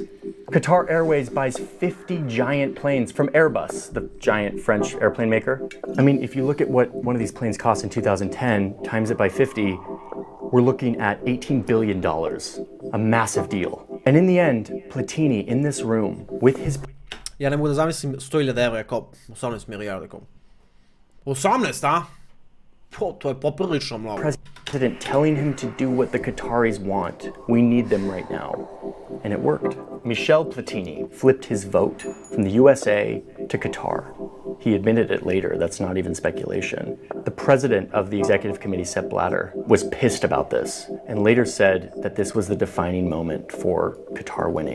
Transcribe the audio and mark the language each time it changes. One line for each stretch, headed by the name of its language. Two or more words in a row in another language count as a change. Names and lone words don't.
English: Qatar Airways buys 50 giant planes from Airbus, the giant French airplane maker. I mean, if you look at what one of these planes cost in 2010, times it by 50, we're looking at $18 billion, a massive deal. And in the end, Platini in this room with his...
Serbian: Ja ne mogu da zamislim 100.000 evra, kao 18 milijarda, kao 18, a? To je poprilično mnogo.
English: President telling him to do what the Qataris want. We need them right now. And it worked. Michel Platini flipped his vote from the USA to Qatar. He admitted it later, that's not even speculation. The president of the executive committee, Sepp Blatter, was pissed about this and later said that this was the defining moment for Qatar winning.